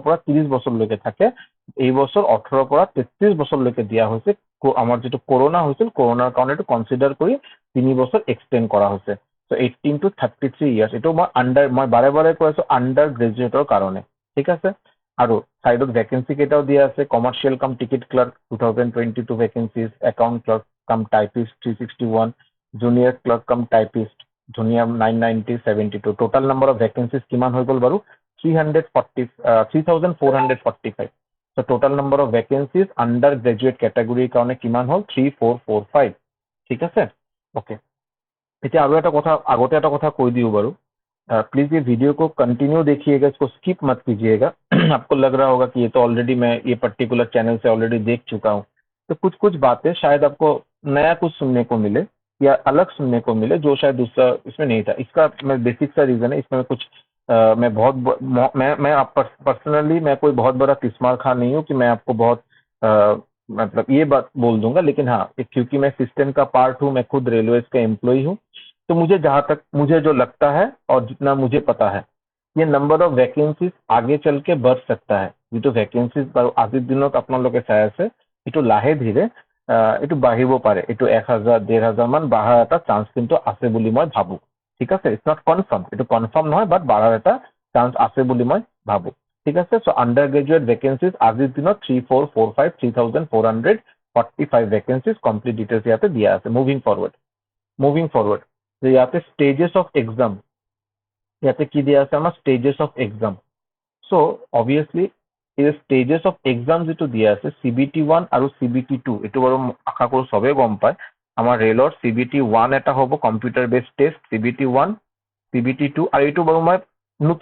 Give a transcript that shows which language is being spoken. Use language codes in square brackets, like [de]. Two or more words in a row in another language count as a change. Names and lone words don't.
[as] পৰা 30 বছৰলৈকে থাকে এই বছৰ 18ৰ পৰা 33 বছৰলৈকে দিয়া হৈছে আমাৰ যিটো কৰোণা হৈছিল কৰোণাৰ কাৰণে এইটো কনচিডাৰ কৰি 3 বছৰ এক্সটেণ্ড কৰা হৈছে [en] so 18 to 33 years [as] এইটো মই বাৰে বাৰে কৈ আছো [en] undergraduateৰ [as] কাৰণে ঠিক আছে আৰু চাইডত ভেকেঞ্চি কেইটাও দিয়া আছে [en] commercial cum ticket clerk 2022 vacancies account clerk cum typist 361 junior clerk cum typist [as] ধুনীয়া 990 [en] total number of vacancies [as] কিমান হৈ গ'ল বাৰু [hi] 3445 [en] so total number of vacancies under graduate categoryৰ [as] কাৰণে কিমান হ'ল 3445 ঠিক আছে ओके এতিয়া আৰু এটা কথা আগতে এটা কথা কৈ দিও বাৰু [hi] प्लीज ये वीडियो को कंटिन्यू देखिएगा इसको स्किप मत कीजिएगा आपको लग रहा होगा कि ये तो ऑलरेडी मैं ये पर्टिकुलर चैनल से ऑलरेडी देख चुका हूँ तो कुछ बातें शायद आपको नया कुछ सुनने को मिले या अलग सुनने को मिले जो शायद दूसरा इसमें नहीं था इसका मैं बेसिक सा रीज़न है इसमें कुछ मैं बहुत मैं आप पर्सनली मैं कोई बहुत बड़ा तिस्मार खां नहीं हूँ कि मैं आपको बहुत मतलब ये बात बोल दूंगा लेकिन हाँ क्योंकि मैं सिस्टम का पार्ट हूँ मैं खुद रेलवेज का एम्प्लॉय हूँ तो मुझे जहाँ तक मुझे जो लगता है और जितना मुझे पता है ये नंबर ऑफ वैकेंसीज आगे चल के बढ़ सकता है ये तो वैकेंसीज [as] আজিৰ দিনত আপোনালোকে চাই আছে এইটো লাহে ধীৰে এইটো বাঢ়িব পাৰে এইটো 1000 1500 মান বাঢ়াৰ এটা চান্স কিন্তু আছে বুলি মই ভাবো ঠিক আছে [en] it's not confirm [as] এইটো কনফাৰ্ম নহয় বাট বাঢ়াৰ এটা চান্স আছে বুলি মই ভাবো ঠিক আছে [en] so under graduate vacancies [as] আজিৰ দিনত 3445 [en] vacancies complete details [as] ইয়াতে দিয়া আছে [en] moving forward [as] যে ইয়াতে [en] stages of exam [as] ইয়াতে কি দিয়া আছে আমাৰ [en] stages of exam so obviously [as] এই [en] stages of exam [as] যিটো দিয়া আছে CBT1 আৰু CBT2 এইটো বাৰু আশা কৰোঁ চবেই গম পায় আমাৰ ৰেলৰ CBT1 এটা হ'ব [en] computer based test [as] CBT1 CBT2 আৰু এইটো বাৰু মই